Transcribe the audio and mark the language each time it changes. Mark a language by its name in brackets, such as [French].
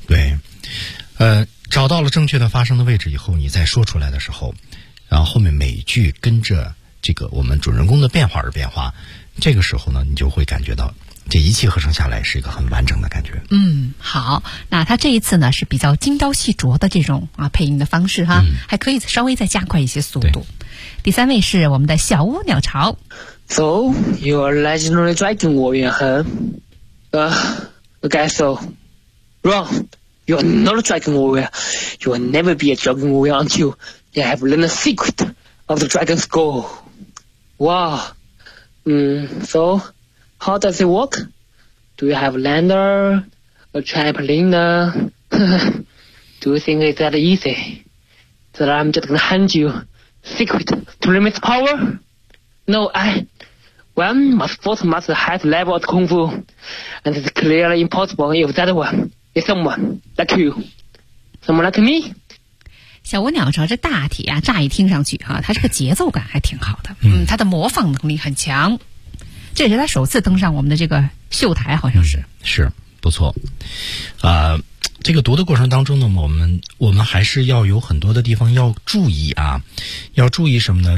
[Chinese] 对，找到了正确的发声的位置以后，你再说出来的时候，然后后面每句跟着这个我们主人公的变化而变化，这个时候呢，你就会感觉到这一气呵成下来是一个很完整的感觉。好，那他这一次呢是比较精雕细琢的这种啊配音的方式哈、还可以稍微再加快一些速度。第三位是我们的小屋鸟巢。 [English] So you are legendary dragon warrior, I guess so. Wrong. You are not a dragon warrior. You will never be a dragon warrior until you have learned the secret of the dragon's goal. Wow. SoHow does it work? Do you have a lander, a trampoline? Do you think it's that easy? That I'm just gonna hand you secret to limit power? No, one must first master the highest level of kung fu, and it's clearly impossible if that one is someone like you. [Chinese] 怎么了 ，Kimi？小舞鸟说：“这大体啊，乍一听上去哈、啊，它是个节奏感还挺好的，嗯，它的模仿能力很强。这也是他首次登上我们的这个秀台，好像是、嗯、是不错。这个读的过程当中呢，我们还是要有很多的地方要注意啊，要注意什么呢？